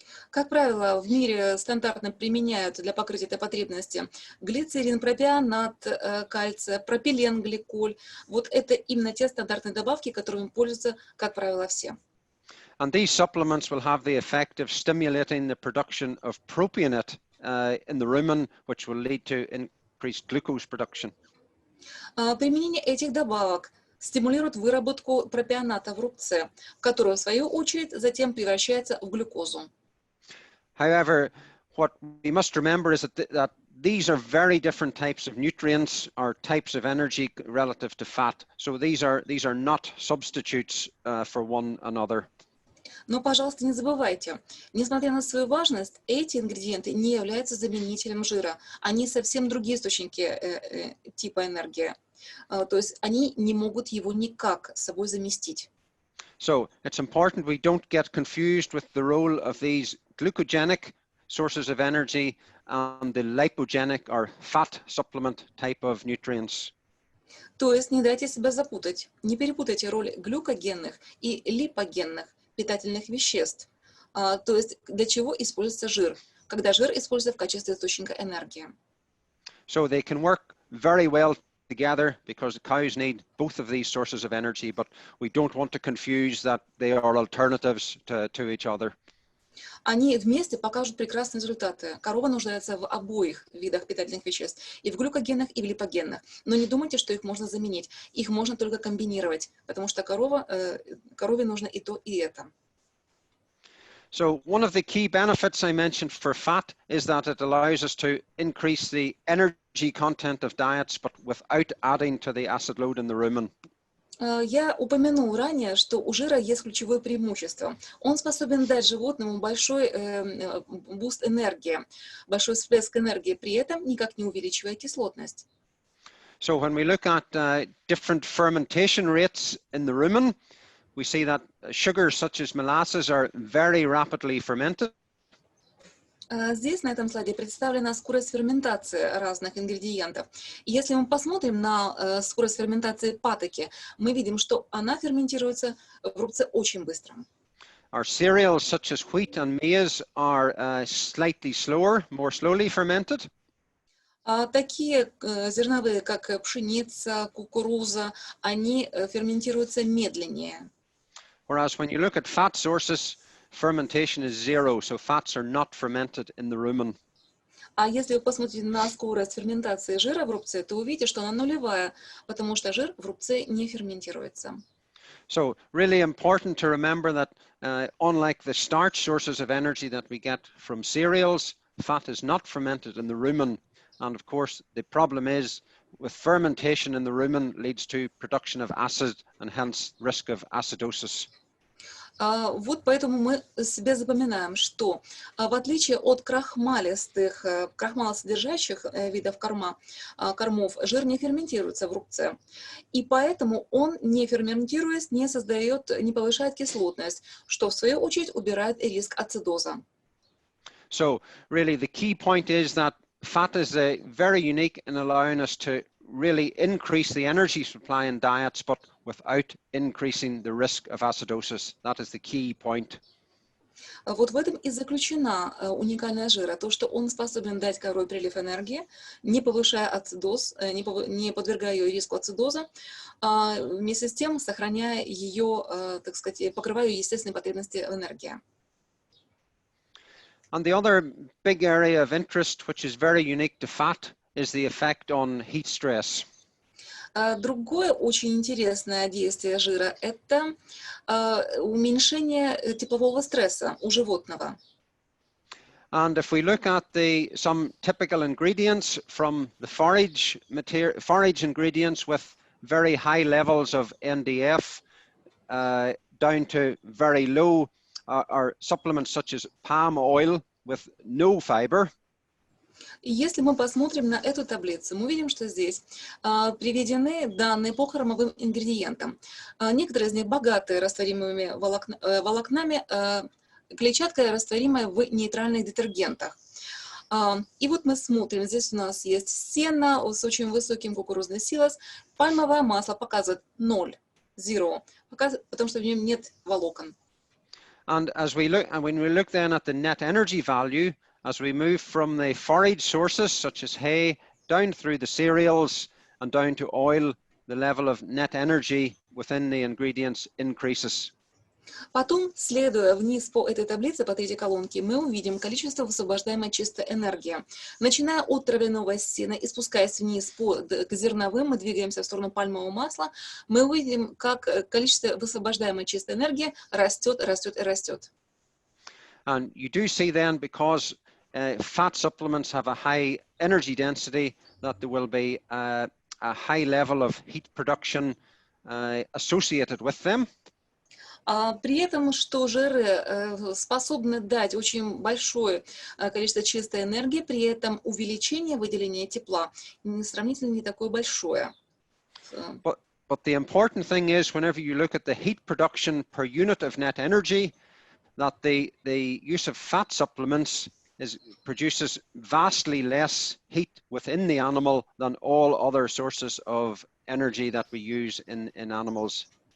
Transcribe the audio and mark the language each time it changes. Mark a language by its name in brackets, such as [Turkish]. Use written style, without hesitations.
[Russian] Как правило, в мире стандартно применяют для покрытия этой потребности глицерин, пропионат кальция, пропиленгликоль. Вот это именно те стандартные добавки, которыми пользуются, как правило, все. [English] And these supplements will have the effect of stimulating the production of propionate in the rumen, which will lead to increased glucose production. [Russian] Применение этих добавок стимулирует выработку пропионата в рубце, который, в свою очередь, затем превращается в глюкозу. [English] However, what we must remember is that these are very different types of nutrients or types of energy relative to fat. So these are not substitutes for one another. [Russian] Но, пожалуйста, не забывайте, несмотря на свою важность, эти ингредиенты не являются заменителем жира. Они совсем другие источники типа энергии. То есть они не могут его никак собой заместить. [English] So it's important we don't get confused with the role of these glucogenic sources of energy and the lipogenic or fat supplement type of nutrients. [Russian] То есть не дайте себя запутать, не перепутайте роль глюкогенных и липогенных питательных веществ. То есть для чего используется жир, когда жир используется в качестве источника энергии. [English] So they can work very well together because the cows need both of these sources of energy, but we don't want to confuse that they are alternatives to each other. [Russian] Они вместе покажут прекрасные результаты. Корова нуждается в обоих видах питательных веществ, и в глюкогенных, и в липогенных. Но не думайте, что их можно заменить. Их можно только комбинировать, потому что корове нужно и то, и это. [English] So one of the key benefits I mentioned for fat is that it allows us to increase the energy content of diets, but without adding to the acid load in the rumen. [Russian] Я упомянул ранее, что у жира есть ключевое преимущество. Он способен дать животному большой буст энергии, большой всплеск энергии, при этом никак не увеличивая кислотность. [English] So when we look at different fermentation rates in the rumen, we see that sugars such as molasses are very rapidly fermented. [Russian] Здесь, на этом слайде, представлена скорость ферментации разных ингредиентов. И если мы посмотрим на скорость ферментации патоки, мы видим, что она ферментируется в рубце очень быстро. [English] Our cereals such as wheat and maize are slightly slower, more slowly fermented. [Russian] Такие зерновые, как пшеница, кукуруза, они ферментируются медленнее. [English] Whereas when you look at fat sources, fermentation is zero, so fats are not fermented in the rumen. [Russian] А если вы посмотрите на скорость ферментации жира в рубце, то увидите, что она нулевая, потому что жир в рубце не ферментируется. [English] So really important to remember that unlike the starch sources of energy that we get from cereals, fat is not fermented in the rumen. And of course, the problem is with fermentation in the rumen leads to production of acid and hence risk of acidosis. [Russian] Вот поэтому мы себе запоминаем, что в отличие от крахмалосодержащих видов кормов, жир не ферментируется в рубце. И поэтому он, не ферментируясь, не повышает кислотность, что в свою очередь убирает риск ацидоза. [English] So really the key point is that fat is very unique in allowing us to really increase the energy supply in diets, but without increasing the risk of acidosis. That is the key point. [Russian] Вот в этом и заключена уникальность жира, то, что он способен дать корове прилив энергии, не повышая ацидоз, не подвергая ее риску ацидоза, вместе с тем сохраняя ее, так сказать, покрывая ее естественные потребности в энергии. [English] And the other big area of interest, which is very unique to fat, is the effect on heat stress. [Russian] Другое очень интересное действие жира – это уменьшение теплового стресса у животного. [English] And if we look at some typical ingredients from the forage ingredients with very high levels of NDF down to very low or supplements such as palm oil with no fiber. [Russian] И если мы посмотрим на эту таблицу, мы видим, что здесь приведены данные по кормовым ингредиентам. Некоторые из них богаты растворимыми волокнами, клетчатка растворимая в нейтральных детергентах. И вот мы смотрим, здесь у нас есть сено с очень высоким кукурузный силос, пальмовое масло показывает 0, потому что в нем нет волокон. [English] And when we look then at the net energy value, as we move from the forage sources such as hay down through the cereals and down to oil, the level of net energy within the ingredients increases. [Russian] Потом, следуя вниз по этой таблице, по третьей колонке, мы увидим количество высвобождаемой чистой энергии. Начиная от травяного сена и спускаясь вниз к зерновым, мы двигаемся в сторону пальмового масла, мы увидим, как количество высвобождаемой чистой энергии растет, растет и растет. [English] And you do see then, because fat supplements have a high energy density, that there will be a high level of heat production associated with them. [Russian] При этом, что жиры способны дать очень большое количество чистой энергии, при этом увеличение выделения тепла сравнительно не такое большое. [English] But the important thing is, whenever you look at the heat production per unit of net energy, that the use of fat supplements produces vastly less heat within the animal than all other sources of energy that we use in animals.